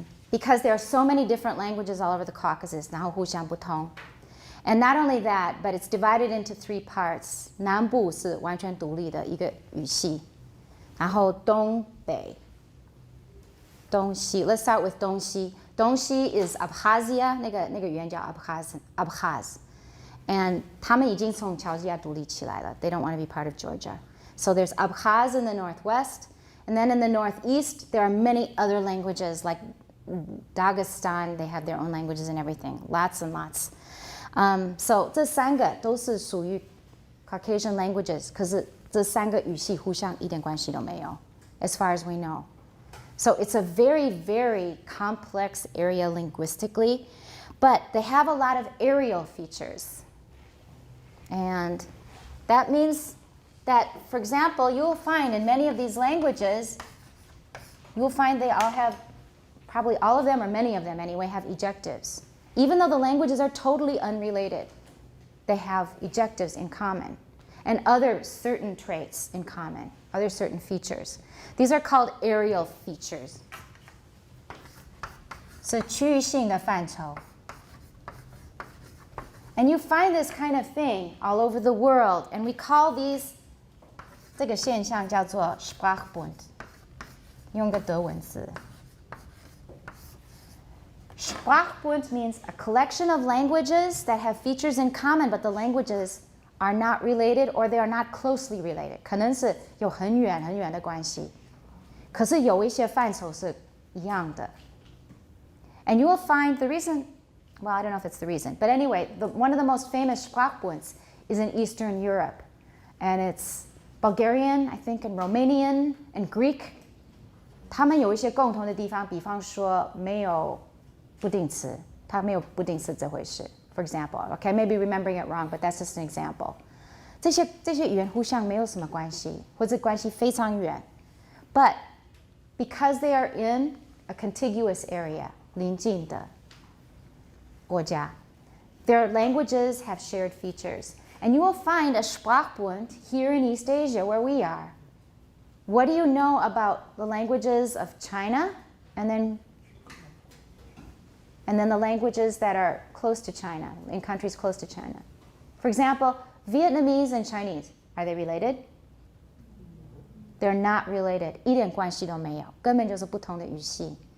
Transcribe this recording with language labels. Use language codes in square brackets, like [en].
[en] Because there are so many different languages all over the Caucasus, [zh] 然后互相不同. [en] And not only that, but it's divided into 3 parts. [zh] 南部是完全独立的一个语系，然后东北、东西。 [en] Let's start with 东西。 [zh] 东西 is Abkhazia， 那个语言叫 Abkhaz。 [en] And [zh] 他们已经从乔治亚独立起来了。 [en] They don't want to be part of Georgia. So there's Abkhaz in the northwest, and then in the northeast there are many other languages like Dagestan. They have their own languages and everything. Lots and lots. So [zh] 这3个都是属于 [en] Caucasian languages. [zh] 可是这3个语系互相一点关系都没有 [en] as far as we know. So it's a very, very complex area linguistically, but they have a lot of aerial features. And that means that, for example, you'll find in many of these languages, you'll find they all have, probably all of them or many of them anyway, have ejectives. Even though the languages are totally unrelated, they have ejectives in common and other certain traits in common, other certain features. These are called aerial features. [zh] 是区域性的范畴. [en] And you find this kind of thing all over the world, and we call these [zh] 这个现象叫做 [en] Sprachbund. [zh] 用个德文字. [en] Sprachbund means a collection of languages that have features in common, but the languages are not related or they are not closely related. [zh] 可能是有很远很远的关系，可是有一些范畴是一样的. [en] And you will find the reason, well, I don't know if it's the reason, but anyway, one of the most famous Sprachbunds is in Eastern Europe. And it's Bulgarian, I think, and Romanian, and Greek. [zh] 他们有一些共同的地方，比方说没有不定词，它没有不定词这回事。 [en] For example, okay, maybe remembering it wrong, but that's just an example. [zh] 这些语言互相没有什么关系，或者关系非常远。 [en] But because they are in a contiguous area, [zh] 邻近的国家, [en] their languages have shared features. And you will find a Sprachbund here in East Asia where we are. What do you know about the languages of China and then the languages that are close to China, in countries close to China? For example, Vietnamese and Chinese, are they related? They're not related. [zh] 一点关系都没有，根本就是不同的语系.